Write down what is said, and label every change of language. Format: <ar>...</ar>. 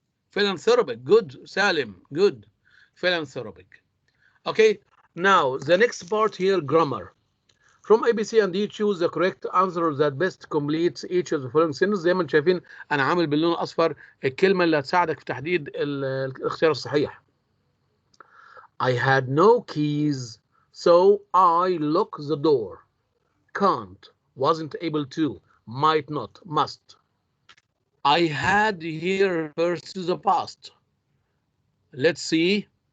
<en>Philanthropic. Good, Salim. Good. Philanthropic. Okay. Now, the next part here, grammar. From ABC and D, choose the correct answer that best completes each of the following sentences.</en> <ar>زي ما انتم شايفين أنا عامل باللون الأصفر الكلمة اللي هتساعدك في تحديد الاختيار الصحيح.</ar> <en>I had no keys, so I locked the door. Can't, wasn't able to, might not, must. I had here refers to the past. Let's see.</en>